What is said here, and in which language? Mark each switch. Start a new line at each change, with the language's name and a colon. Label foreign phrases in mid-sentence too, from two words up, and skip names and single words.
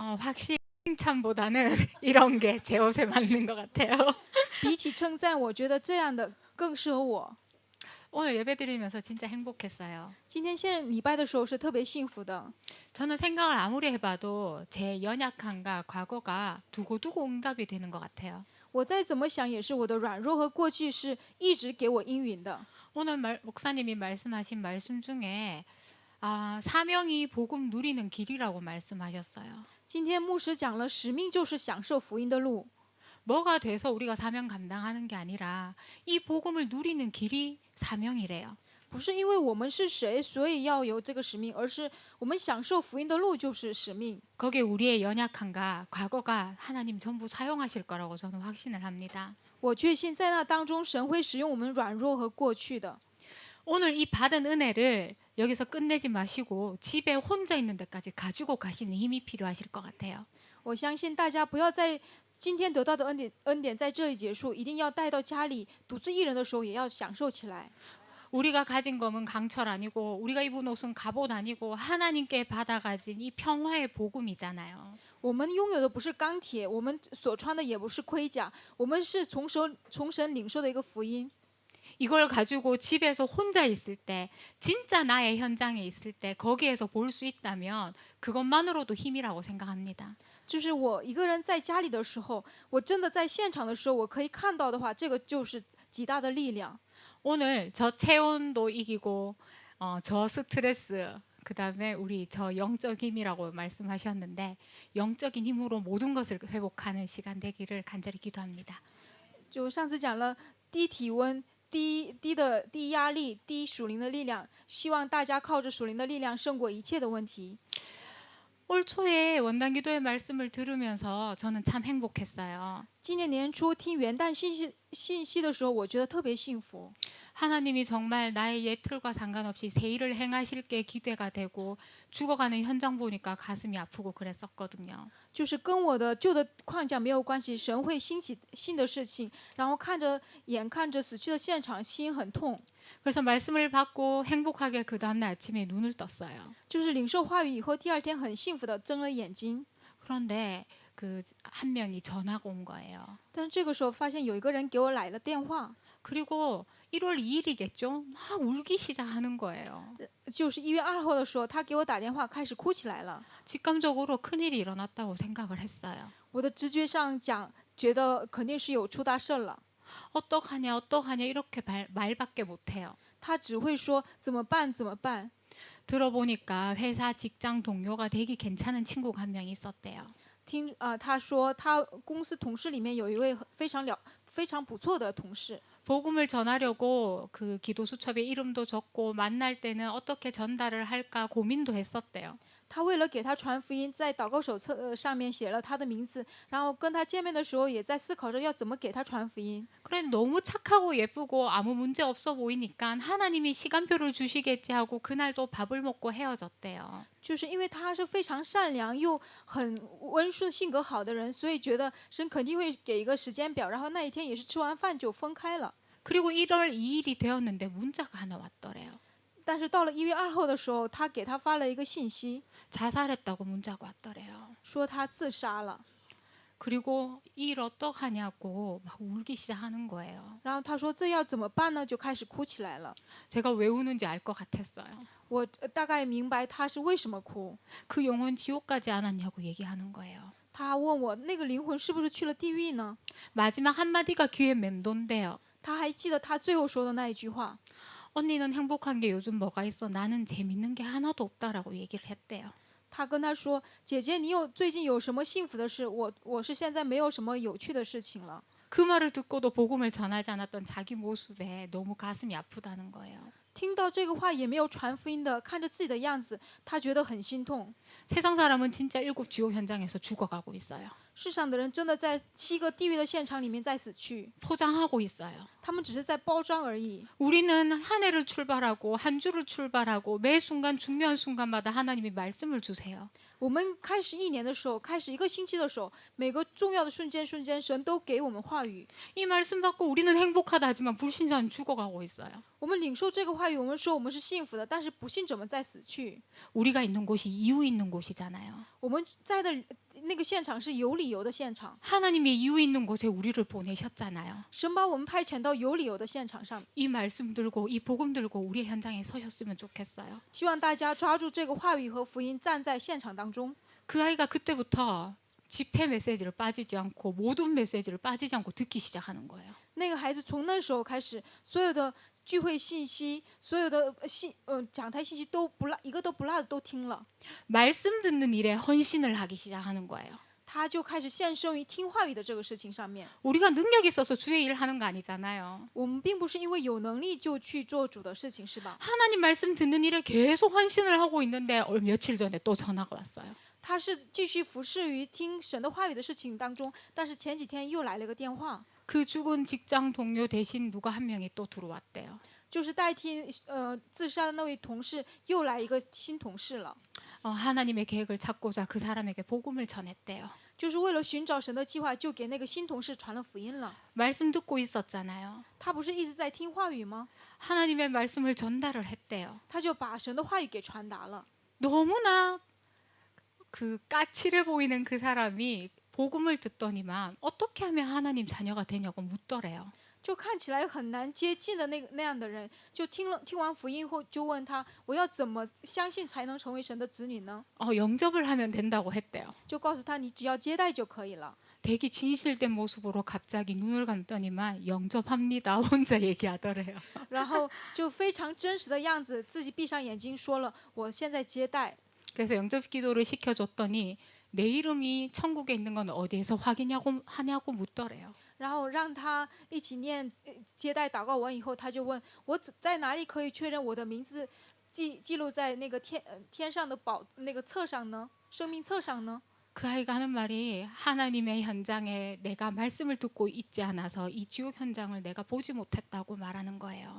Korean: 확실히 칭찬보다는 이런 게 제 옷에 맞는 것 같아요.
Chinese: 比起称赞，我觉得这样的更适合我。
Korean: 오늘 예배드리면서 진짜 행복했어요.
Chinese: 今天献礼拜的时候是特别幸福的。
Korean: 저는 생각을 아무리 해봐도 제 연약함과 과거가 두고두고 응답이 되는 것 같아요.
Chinese: 我再怎么想，也是我的软弱和过去是一直给我应允的。
Korean: 오늘 목사님이 말씀하신 말씀 중에 사명이 복음 누리는 길이라고 말씀하셨어요.
Chinese: 今天牧师讲了，使命就是享受福音的路。
Korean: 뭐가 돼서 우리가 사명 감당하는 게 아니라 이 복음을 누리는 길이 사명이래요.
Chinese: 不是因为我们是谁，所以要有这个使命，而是我们享受福音的路就是使命。
Korean: 거기에 우리의 연약함과 과거가 하나님 전부 사용하실 거라고 저는 확신을 합니다.
Chinese: 我确信在那当中，神会使用我们软弱和过去的。
Korean: 오늘 이 받은 은혜를 여기서 끝내지 마시고 집에 혼자 있는 데까지 가지고 가시는 힘이 필요하실 것 같아요.
Chinese: 我相信大家不要在今天得到的恩典在这里结束，一定要带到家里，独自一人的时候也要享受起来。
Korean: 우리가 가진 검은 강철 아니고 우리가 입은 옷은 갑옷 아니고 하나님께 받아가진 이 평화의 복음이잖아요.
Chinese: 我们拥有的不是钢铁，我们所穿的也不是盔甲，我们是从神领受的一个福音。
Korean: 이걸 가지고 집에서 혼자 있을 때 진짜 나의 현장에 있을 때 거기에서 볼 수 있다면 그것만으로도 힘이라고 생각합니다.
Chinese: 就是我一个人在家里的时候，我真的在现场的时候，我可以看到的话，这个就是极大的力量。
Korean: 오늘 저 체온도 이기고 저 스트레스 그다음에 우리 저 영적 힘이라고 말씀하셨는데 영적인 힘으로 모든 것을 회복하는 시간 되기를 간절히 기도합니다.
Chinese: 就上次讲了低体温、低压力、低属灵的力量，希望大家靠着属灵的力量胜过一切的问题。
Korean: 올 초에 원단 기도의 말씀을 들으면서 저는 참 행복했어요.
Chinese: 今年年初听元旦信息的时候，我觉得特别幸福。
Korean: 하나님이 정말 나의 옛 틀과 상관없이 새 일을 행하실 게 기대가 되고 죽어가는 현장 보니까 가슴이 아프고 그랬었거든요.
Chinese: 就是跟我的旧的框架没有关系，神会兴起新的事情，然后眼看着死去的现场，心很痛。
Korean: 그래서 말씀을 받고 행복하게 그 다음날 아침에 눈을 떴어요.
Chinese: 就是领受话语以后，第二天很幸福的睁了眼睛。
Korean: 그런데 그 한 명이 전화가 온 거예요.
Chinese: 但是这个时候发现有一个人给我来了电话，
Korean: 그리고 1월 2일이겠죠? 막 울기 시작하는 거예요.
Chinese: 就是1月2号的时候，他给我打电话，开始哭起来了。
Korean: 직감적으로 큰일이 일어났다고 생각을 했어요.
Chinese: 我的直觉上讲，觉得肯定是有出大事了。
Korean: 어떡하냐 이렇게 말밖에 못해요.
Chinese: 他只会说怎么办，怎么办。
Korean: 들어보니까 회사 직장 동료가 되게 괜찮은 친구가 한 명 있었대요.
Chinese: 他说他公司同事里面有一位非常不错的同事。
Korean: 복음을 전하려고 그 기도 수첩에 이름도 적고 만날 때는 어떻게 전달을 할까 고민도 했었대요.
Chinese: 他为了给他传福音，在祷告手册上面写了他的名字，然后跟他见面的时候也在思考着要怎么给他传福音。
Korean: 그래 너무 착하고 예쁘고 아무 문제 없어 보이니까 하나님이 시간표를 주시겠지 하고 그날도 밥을 먹고 헤어졌대요.
Chinese: 就是因为他是非常善良又很温顺、性格好的人，所以觉得神肯定会给一个时间表，然后那一天也是吃完饭就分开了。
Korean: 그리고 1월 2일이 되었는데 문자가 하나 왔더래요.
Chinese: 但是到了1月2号的时候，他给他发了一个信息，
Korean: 자살했다고 문자가 왔더래요.
Chinese: 说他自杀了。
Korean: 그리고 일 어떡하냐고 막 울기 시작하는 거예요.
Chinese: 然后他说这要怎么办呢？就开始哭起来了。
Korean: 제가 왜 우는지 알 것 같았어요.
Chinese: 我大概明白他是为什么哭。
Korean: 그 영혼 지옥 가지 않았냐고 얘기하는 거예요.
Chinese: 他问我那个灵魂是不是去了地狱呢？
Korean: 마지막 한마디가 귀에 맴돈대요.
Chinese: 他还记得他最后说的那一句话。
Korean: 언니는 행복한 게 요즘 뭐가 있어? 나는 재밌는 게 하나도 없다라고 얘기를 했대요.
Chinese: 他跟他说：“姐姐，你最近有什么幸福的事？我是现在没有什么有趣的事情了。”
Korean: 그 말을 듣고도 복음을 전하지 않았던 자기 모습에 너무 가슴이 아프다는 거예요.
Chinese: 听到这个话也没有传福音的，看着自己的样子，他觉得很心痛。
Korean: 세상 사람은 진짜 7 지옥 현장에서 죽어가고 있어요.
Chinese: 世上的人真的在7个地狱的现场里面在死去，
Korean: 포장하고 있어요.
Chinese: 他们只是在包装而已。
Korean: 우리는 한 해를 출발하고 한 주를 출발하고 매 순간 중요한 순간마다 하나님이 말씀을 주세요.
Chinese: 我们开始1年的时候，开始1个星期的时候，每个重要的瞬间，神都给我们话语。
Korean: 이 말씀 받고 우리는 행복하다 하지만 불신자는 죽어가고 있어요.
Chinese: 我们领受这个话语，我们说我们是幸福的，但是不信者们在死去。
Korean: 우리가 있는 곳이 이유 있는 곳이잖아요.
Chinese: 我们在的那个现场是有理由的现场，
Korean: 하나님의 이유 있는 곳에 우리를 보내셨잖아요.
Chinese: 神把我们派遣到有理由的现场上，
Korean: 이 말씀 들고 이 복음 들고 우리의 현장에 서셨으면 좋겠어요.
Chinese: 希望大家抓住这个话语和福音，站在现场当中。
Korean: 그 아이가 그때부터 집회 메시지를 빠지지 않고 모든 메시지를 빠지지 않고 듣기 시작하는 거예요.
Chinese: 那个孩子从那时候开始，所有的聚会信息，所有的讲台信息都不落，一个都不落的都听了。
Korean: 말씀 듣는 일에 헌신을 하기 시작하는 거예요.
Chinese: 他就开始献身于听话语的这个事情上面。
Korean: 우리가 능력이 있어서 주의 일을 하는 거 아니잖아요.
Chinese: 我们并不是因为有能力就去做主的事情，是吧？
Korean: 하나님 말씀 듣는 일에 계속 헌신을 하고 있는데 며칠 전에 또 전화가 왔어요.
Chinese: 他是继续服侍于听神的话语的事情当中，但是前几天又来了个电话，
Korean: 그 죽은 직장 동료 대신 누가 한 명이 또 들어왔대요.
Chinese: 就是代替自杀的那位同事又来一个新同事了，
Korean: 하나님의 계획을 찾고자 그 사람에게 복음을 전했대요.
Chinese: 就是为了寻找神的计划，就给那个新同事传了福音了。
Korean: 말씀 듣고 있었잖아요.
Chinese: 他不是一直在听话语吗？
Korean: 하나님의 말씀을 전달을 했대요.
Chinese: 他就把神的话语给传达了。
Korean: 너무나 그 까칠해 보이는 그 사람이 복음을 듣더니만 어떻게 하면 하나님 자녀가 되냐고 묻더래요.
Chinese: 就看起来很难接近的那样的人，就听完福音后，就问他：我要怎么相信才能成为神的子女呢？
Korean: 영접을 하면 된다고 했대요.
Chinese: 就告诉他：你只要接待就可以了。
Korean: 되게 진실된 모습으로 갑자기 눈을 감더니만 영접합니다. 혼자 얘기하더래요.
Chinese: 然后就非常真实的样子，自己闭上眼睛说了：我现在接待。
Korean: 그래서 영접 기도를 시켜줬더니 내 이름이 천국에 있는 건 어디에서 확인하냐고 묻더래요.
Chinese: 然后让他一起念接待祷告完以后，他就问我在哪里可以确认我的名字记录在那个天上的那个册上呢？生命册上呢？
Korean: 그 아이가 하는 말이 하나님의 현장에 내가 말씀을 듣고 있지 않아서 이 지옥 현장을 내가 보지 못했다고 말하는 거예요.